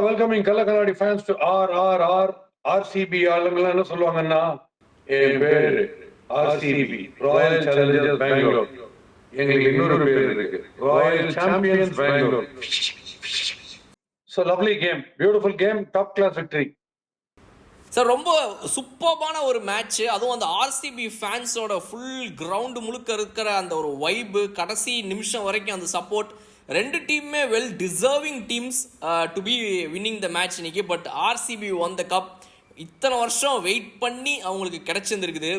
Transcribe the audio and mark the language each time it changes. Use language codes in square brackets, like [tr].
[en] Welcoming கள்ளக்கண்ணாடி fans to RCB. [ta] ஆளுங்க என்ன சொல்லுவாங்கன்னா, என் பேரு ஆர்சிபி, ராயல் சேலஞ்சர்ஸ் பெங்களூர். எங்களுக்கு இன்னொரு பேர் இருக்கு, Royal champions Bangalore. [en] So lovely game, beautiful game, top class victory. [ta] Sir, ரொம்ப சூப்பர்பான ஒரு மேட்ச். அதுவும் அந்த ஆர்சிபி ஃபேன்ஸோட ஃபுல் கிரவுண்டு முழுக்க இருக்கிற அந்த ஒரு வைப்பு, கடைசி நிமிஷம் வரைக்கும் அந்த சப்போர்ட், ரெண்டு டீமுமே [en] well deserving teams to be winning the match [ta] இன்னைக்கு. [en] But RCB won the cup. [ta] இத்தனை வருஷம் வெயிட் பண்ணி அவங்களுக்கு கிடைச்சிருந்துருக்குது.